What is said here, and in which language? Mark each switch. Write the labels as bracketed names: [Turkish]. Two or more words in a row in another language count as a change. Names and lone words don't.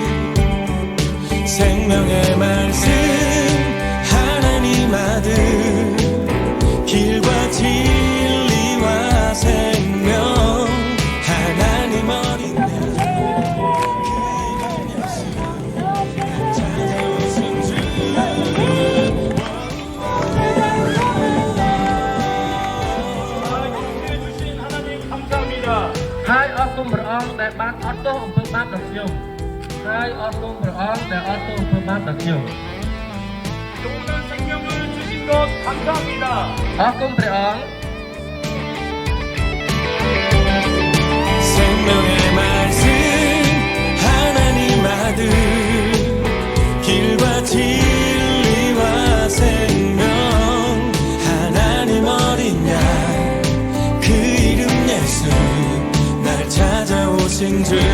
[Korean] 생명의 말씀 하나님 아들 길과 진리와 생명 하나님 어린 양 그 이름 예수 찾아오신 주 주신 하나님 감사합니다. [Khmer] ហើយអរគុណព្រះអង្គដែលបានអត់ទោសអំពើបាបដល់ខ្ញុំហើយអរគុណព្រះអង្គដែលអត់ទោសអំពើបាបដល់ខ្ញុំ [Korean] 좋은 생명을 주신 것 감사합니다. [Khmer] អរគុណព្រះអង្គ [Korean] 생명의 말씀 하나님 아들 길과 진리와 생명 하나님 어린 양 그 이름 예수 날 찾아오신 주